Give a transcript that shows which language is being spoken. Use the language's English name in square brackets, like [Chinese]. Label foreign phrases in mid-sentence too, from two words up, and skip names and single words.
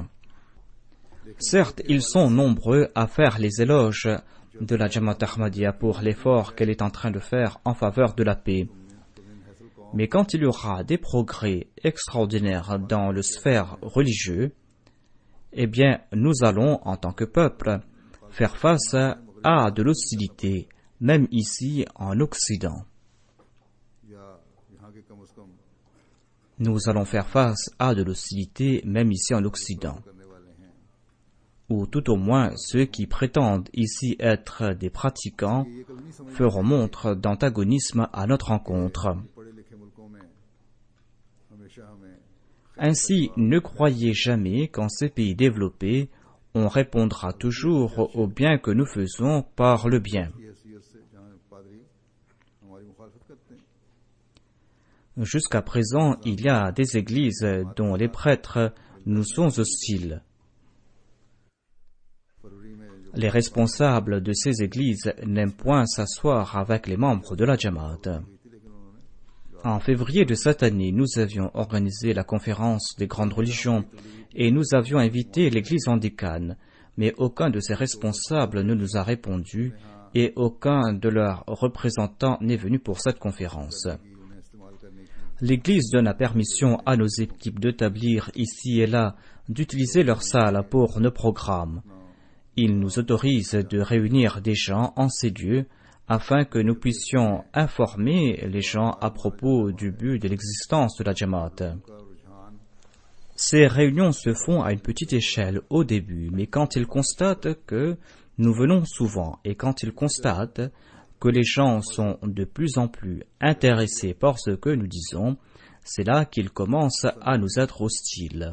[French] Certes, ils sont nombreux à faire les éloges de la Jamaat Ahmadiyya pour l'effort qu'elle est en train de faire en faveur de la paix. Mais quand il y aura des progrès extraordinaires dans le sphère religieux, eh bien, nous allons, en tant que peuple, faire face à de l'hostilité, même ici en Occident. [Urdu] یا یہاں کے کم سے کم [French] Nous allons faire face à de l'hostilité, même ici en Occident. [Urdu] کرنے والے ہیں [French] Ou tout au moins, ceux qui prétendent ici être des pratiquants [Urdu] یہ کبھی نہیں سمجھ [French] feront montre d'antagonisme à notre rencontre. [Urdu] پڑھے لکھے ملکوں میں ہمیشہ ہمیں [French] Ainsi, ne croyez jamais qu'en ces pays développés, on répondra toujours au bien que nous faisons par le bien. [Urdu] کی حیثیت سے جہاں پادری ہماری مخالفت کرتے ہیں [French] Jusqu'à présent, il y a des églises dont les prêtres nous sont hostiles. [Urdu] فروری میں جو [French] Les responsables de ces églises n'aiment point s'asseoir avec les membres de la Jamaat. [Urdu] ہوئی تھی لیکن انہوں نے [French] En février de cette année, nous avions organisé la conférence des grandes religions et nous avions invité l'église anglicane, mais aucun de ces responsables ne nous a répondu et aucun de leurs représentants n'est venu pour cette conférence. [Urdu] کہ انہیں استعمال کرنے کی [French] L'Église donne la permission à nos équipes d'établir ici et là, d'utiliser leur salle pour nos programmes. Il nous autorise de réunir des gens en ces lieux afin que nous puissions informer les gens à propos du but de l'existence de la Jamaat. [Urdu] کا رجحان [French] Ces réunions se font à une petite échelle au début, mais quand ils constatent que nous venons souvent et quand ils constatent que les gens sont de plus en plus intéressés par ce que nous disons, c'est là qu'ils commencent à nous être hostiles.